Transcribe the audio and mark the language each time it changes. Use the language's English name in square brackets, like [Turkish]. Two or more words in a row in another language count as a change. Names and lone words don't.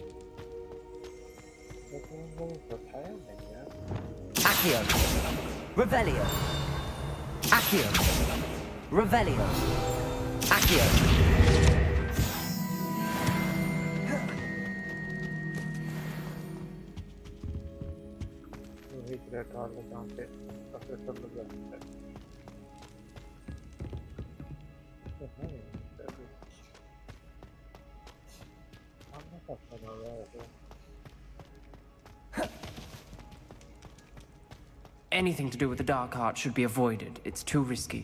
[English] That's Accio. Revelio. Accio. Revelio. Accio. [Hindi] वही ग्रेट हॉल है जहाँ पे प्रोफेसर लोग रहते हैं। [English] Anything to do with the dark art should be avoided. It's too risky.